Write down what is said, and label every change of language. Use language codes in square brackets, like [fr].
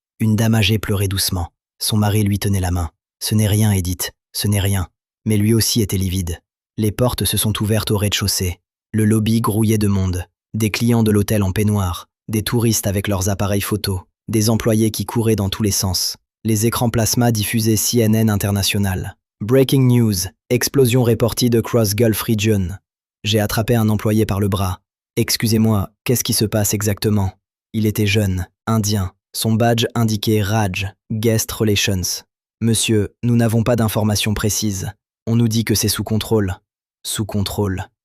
[fr] Une dame âgée pleurait doucement. Son mari lui tenait la main. « Ce n'est rien, Edith, ce n'est rien. » Mais lui aussi était livide. Les portes se sont ouvertes au rez-de-chaussée. Le lobby grouillait de monde. Des clients de l'hôtel en peignoir, des touristes avec leurs appareils photo, des employés qui couraient dans tous les sens. Les écrans plasma diffusaient CNN International. [en] Breaking news, explosion reported across Gulf region. [fr] J'ai attrapé un employé par le bras. Excusez-moi, qu'est-ce qui se passe exactement? Il était jeune, indien. Son badge indiquait Raj, Guest Relations. Monsieur, nous n'avons pas d'informations précises. On nous dit que c'est sous contrôle. Sous contrôle.